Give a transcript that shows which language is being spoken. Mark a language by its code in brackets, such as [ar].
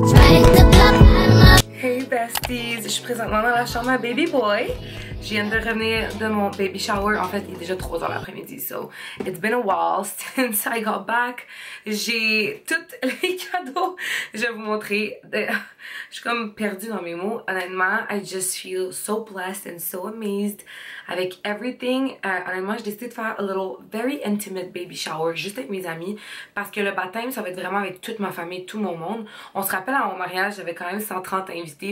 [en] Hey besties, [fr] je suis présentement dans la chambre à baby boy. Je viens de revenir de mon baby shower. En fait, il est déjà 3h l'après-midi. [en] So, it's been a while since I got back. [fr] J'ai tous les cadeaux. Je vais vous montrer. Je suis comme perdue dans mes mots. Honnêtement, [en] I just feel so blessed and so amazed [fr] avec [en] everything. [fr] Honnêtement, j'ai décidé de faire [en] a little very intimate baby shower [fr] juste avec mes amis. Parce que le baptême, ça va être vraiment avec toute ma famille, tout mon monde. On se rappelle à mon mariage, j'avais quand même 130 invités.